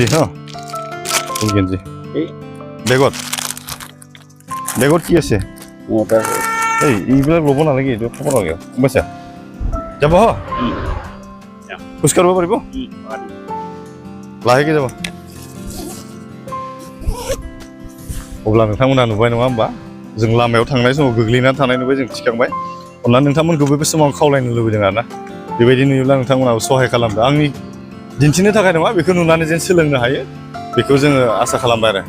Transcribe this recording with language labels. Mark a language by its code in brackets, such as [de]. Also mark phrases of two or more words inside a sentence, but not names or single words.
[as] হা, গেঞ্জি। বেগত বেগত কি আছে? Muka. এইবিলাক ল'ব নালাগে, এইটো খাব নালাগে, গম পাইছা? যাব? খোজ কাঢ়িব পাৰিব? লাহেকৈ যাব। [brx] अब्ला नोंथांमोना नुबाय नङा होमबा? जों लामायाव थांनाय समाव गोग्लैनानै थानाय नुबाय, जों थिखांबाय। अननानै नोंथांमोनखौबो बे समाव खावलायनो लुबैदों आरोना, बेबायदि नुयोब्ला नोंथांमोनाबो सहाय खालामदो। आंनि दिन्थिनो थाखाय नङा, बेखौ नुनानै जेन सोलोंनो हायो, बेखौ जोङो आसा खालामबाय आरो।